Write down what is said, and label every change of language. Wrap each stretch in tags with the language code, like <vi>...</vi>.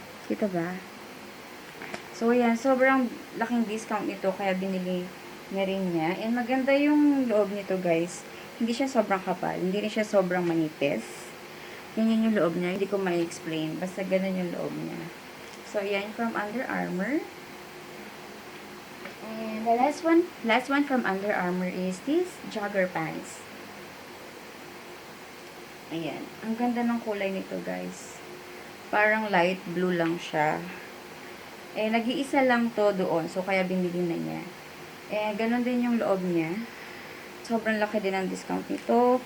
<tl>Kita ba? So, ayan. Sobrang laking discount nito. Kaya binili na rin niya. And maganda yung loob nito guys. Hindi siya sobrang kapal. Hindi rin siya sobrang manipis. Ganyan yung loob niya. Hindi ko ma-explain. Basta ganun yung loob niya. So, yan from Under Armour.</tl> <en>And the last one from Under Armour is this jogger pants.</en> <tl>Ayan. Ang ganda ng kulay nito, guys. Parang light blue lang siya. Eh, nag-iisa lang to doon. So, kaya binili na niya. Eh, ganun din yung loob niya. Sobrang laki din ang discount nito.</tl>